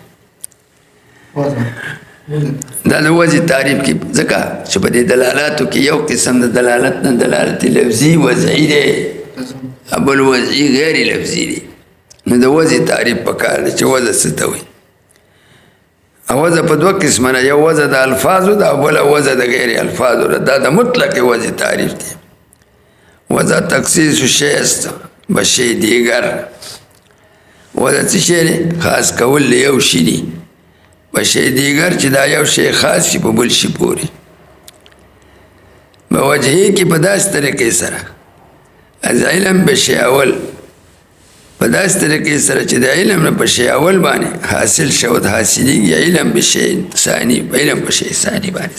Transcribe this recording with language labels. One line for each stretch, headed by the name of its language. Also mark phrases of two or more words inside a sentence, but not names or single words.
Pashto: دا د وضع تعریف کې ځکه چې په دې دلالاتو کې یو قسم د دلالت نه دلالت لفظي وضعي دی، بل وضعي غیر لفظي دی. نو د وضع تعریف پکار دی چې وضع څه ته وایي. وضع په دوه قسمه ده، یو وضع د الفاظو ده او بله وضع د غیر الفاظو ده. دا د مطلق وضع تعریف دی.
Persian: وضع تخصیص شی است به شی دیگر.
Pashto: وضع څه شی دی؟ خاص کول د یو شي دي
Persian: به شی دیگر
Pashto: چې دا یو شی خاص شي په بل شي پورې. به وجهې کې په داسې طریقې سره
Persian: از علم به شی اول،
Pashto: په داسې طریقې سره چې د علم نه په شی اول باندې
Persian: حاصل شود
Pashto: حاصلېږي
Persian: علم به شی ثاني،
Pashto: علم په شی ثاني باندې.